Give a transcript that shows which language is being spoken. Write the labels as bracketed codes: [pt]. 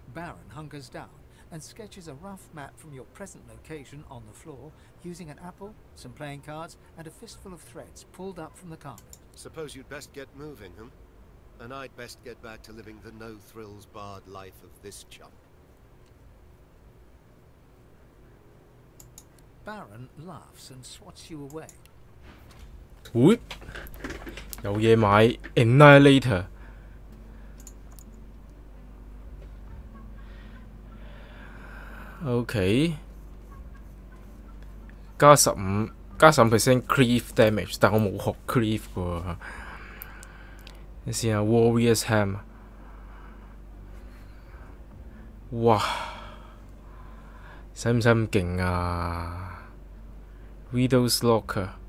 [en] Baron hunkers down and sketches a rough map from your present location on the floor using an apple, some playing cards, and a fistful of threads pulled up from the carpet. Suppose you'd best get moving, huh? And I'd best get back to living the no-thrills barred life of this chump. Baron laughs and swats you away. Whoop! [yue] 有嘢買 Annihilator。 OK， 加15% cleave damage， 但我冇學 cleave 喎。你試下 Warrior's Ham， 哇！使唔使咁勁啊 ？Widow's Locker。